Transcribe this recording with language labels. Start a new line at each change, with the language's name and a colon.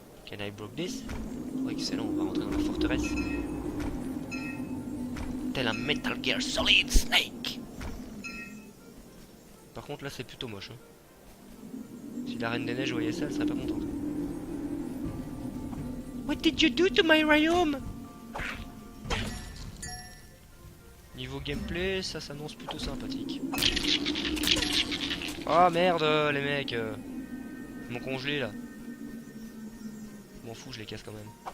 English: Can I break this?
French: Oh excellent, on va rentrer dans la forteresse. Tel un Metal Gear Solid Snake. Par contre là c'est plutôt moche. Hein. Si la Reine des Neiges voyait ça, elle serait pas contente.
English: What did you do to my royaume?
French: Niveau gameplay, ça s'annonce plutôt sympathique. Oh merde les mecs ils m'ont congelé là. Je m'en fous, je les casse quand même.